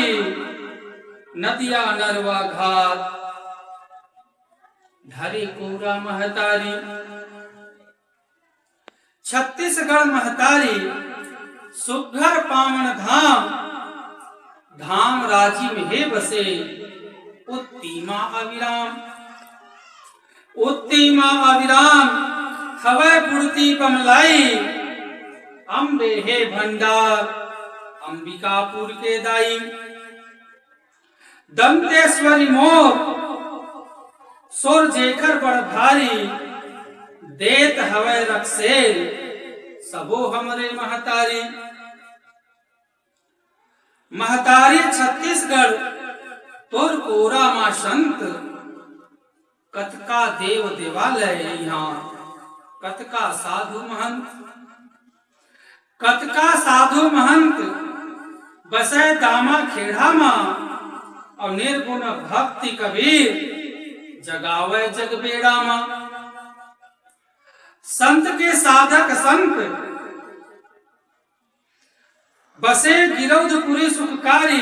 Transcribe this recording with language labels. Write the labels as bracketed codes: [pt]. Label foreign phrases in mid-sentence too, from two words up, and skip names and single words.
[hne] नदिया नरवा घाट, धरे कोरा महतारी। छत्तीसगढ़ महतारी, सुघर पावन धाम। धाम राजी में हे बसे, उत्तीमा अविराम। उत्तीमा अविराम, हवै बुढ़ती कमलाई। अम्बे हे भंडार, अंबिकापुर के दाई। दंतेश्वरी मोर, सोर जेकर बड़ भारी। देत हवै रक्सेल, सबो हमरे महतारी। महतारी छत्तीसगढ़, तोर कोरा माँ संत। कतका देव देवालय यहाँ, कतका साधु महंत। कतका साधु महंत, बसै दामा खेड़ा माँ। और निर्गुण भक्ति कबीर, जगावे जग बेड़ा माँ। संत के साधक संत, बसे गिरौदपुरी सुखकारी।